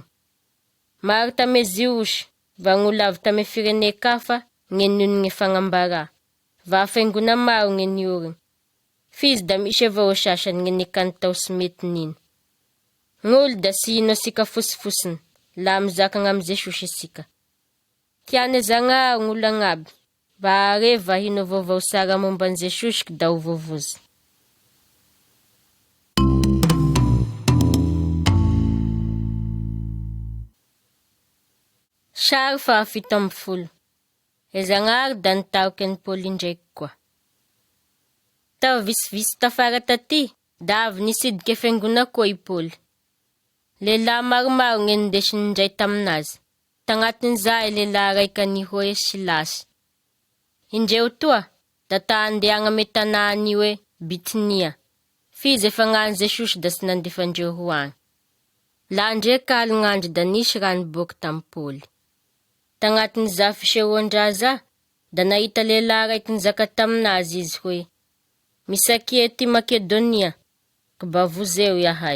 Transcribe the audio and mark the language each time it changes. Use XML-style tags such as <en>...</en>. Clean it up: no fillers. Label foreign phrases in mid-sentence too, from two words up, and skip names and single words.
<mg>Maro tame Ziosy, va gn'olo avy tame firene kafa, ny nono ny fagnambara, va faingona maro ny nioriny. Fizy da misy avao sasany ny nikany tao sy mety nino. Gn'olo da sy ino asika fosifosiny, la mizakagna amy Jesosy isika. Tiane Zagnahary gn'olo agnaby, va are va hino vaovao sara momba an Jesosy da ho vovozy. Sary fahafito amby folo. Zagnahary da nitaroky any Paoly ndraiky koa. Tao visivisy tafara taty, da avy nisidiky fiangona koa i Paoly. Lehilahy maromaro ny ndesiny ndray taminazy. Tagnatin'izay lehilahy raiky any hoe Silasy. Indreo toa, da ta andeagna ame tanà any hoe Bitinia. Fizy efa gn'any Jesosy da sy nandefandreo ho agny. La ndreky align'andro da nisy rano boky tamy Paoly. Tagnatin'iza fisehoan-draza, da nahita lehilahy raiky nizaka taminazy izy hoe, misaky ety Makedonia, kba vozeo yahay.</mg>